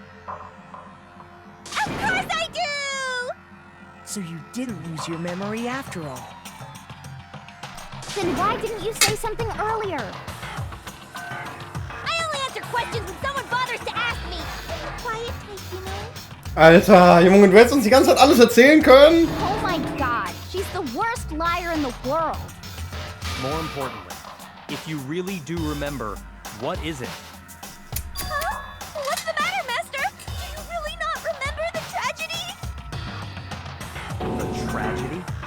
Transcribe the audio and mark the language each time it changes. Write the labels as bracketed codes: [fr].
[en] Of course I do! So you didn't lose your memory after all. Then why didn't you say something earlier? I only answer questions when someone bothers to ask me. I'm a quiet type, you know? [de] Alter, Junge, du hättest uns die ganze Zeit alles erzählen können. [en] Oh my god, she's the worst liar in the world. More importantly, if you really do remember, what is it? Huh? What's the matter, Master? Do you really not remember the tragedy? The tragedy?